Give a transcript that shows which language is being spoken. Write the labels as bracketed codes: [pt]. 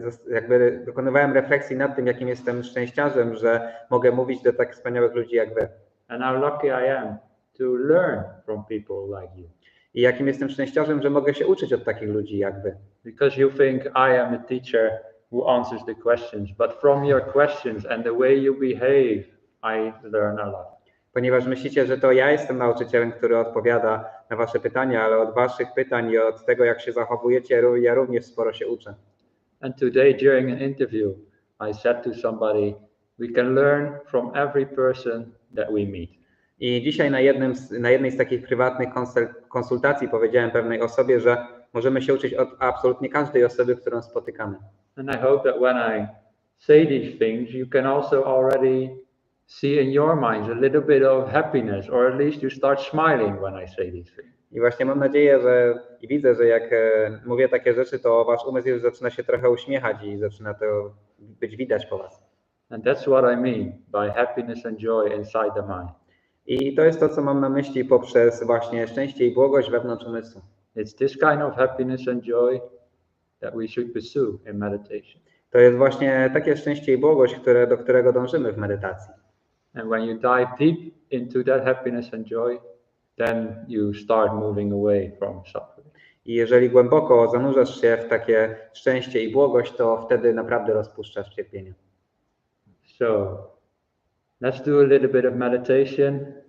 [pl] Jakby dokonywałem refleksji nad tym, jakim jestem szczęściarzem, że mogę mówić do tak wspaniałych ludzi jak wy. [en] And how lucky I am to learn from people like you. [pl] I jakim jestem szczęściarzem, że mogę się uczyć od takich ludzi jak wy. [en] Because you think I am a teacher who answers the questions, but from your questions and the way you behave, I learn a lot. [pl] Ponieważ myślicie, że to ja jestem nauczycielem, który odpowiada na wasze pytania, ale od waszych pytań i od tego, jak się zachowujecie, ja również sporo się uczę. [en] And today during an interview, I said to somebody, we can learn from every person that we meet. [pl] I dzisiaj na jednej z takich prywatnych konsultacji powiedziałem pewnej osobie, że możemy się uczyć od absolutnie każdej osoby, którą spotykamy. [en] And I hope that when I say these things, you can also already see in your minds a little bit of happiness, or at least you start smiling when I say these things. [pl] I właśnie mam nadzieję, że i widzę, że jak mówię takie rzeczy, to wasz umysł już zaczyna się trochę uśmiechać i zaczyna to być widać po was. [en] And that's what I mean by happiness and joy inside the mind. [pl] I to jest to, co mam na myśli poprzez właśnie szczęście i błogość wewnątrz umysłu. [en] It's this kind of happiness and joy that we should pursue in meditation. [pl] To jest właśnie takie szczęście i błogość, do którego dążymy w medytacji. [en] And when you dive deep into that happiness and joy, then you start moving away from suffering. [pl] I jeżeli głęboko zanurzasz się w takie szczęście i błogość, to wtedy naprawdę rozpuszczasz cierpienie. [en] So, let's do a little bit of meditation.